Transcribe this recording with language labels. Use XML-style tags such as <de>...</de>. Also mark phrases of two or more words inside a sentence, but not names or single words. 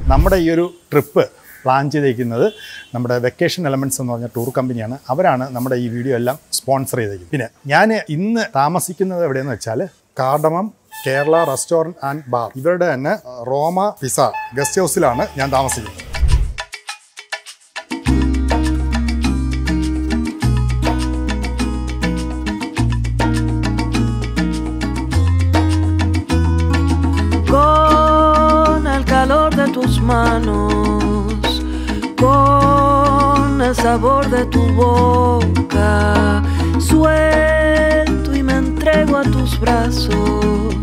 <ml>നമ്മുടെ ഈ ഒരു ട്രിപ്പ് പ്ലാൻ ചെയ്തിരിക്കുന്നത് നമ്മുടെ വെക്കേഷൻ എലമെൻറ്റ്സ് എന്ന് പറഞ്ഞ ടൂർ കമ്പനിയാണ്. അവരാണ് നമ്മുടെ ഈ വീഡിയോ എല്ലാം സ്പോൺസർ ചെയ്തിരിക്കുന്നത്. പിന്നെ ഞാൻ ഇന്ന് താമസിക്കുന്നത് എവിടെയെന്ന് വെച്ചാൽ കാർഡമം കേരള റെസ്റ്റോറൻറ്റ് ആൻഡ് ബാർ, ഇവരുടെ തന്നെ റോമ പിസ ഗസ്റ്റ് ഹൗസിലാണ് ഞാൻ താമസിക്കുന്നത്.</ml> <es>Tus manos, con el sabor de tu boca, suelto y me entrego a tus brazos.</es>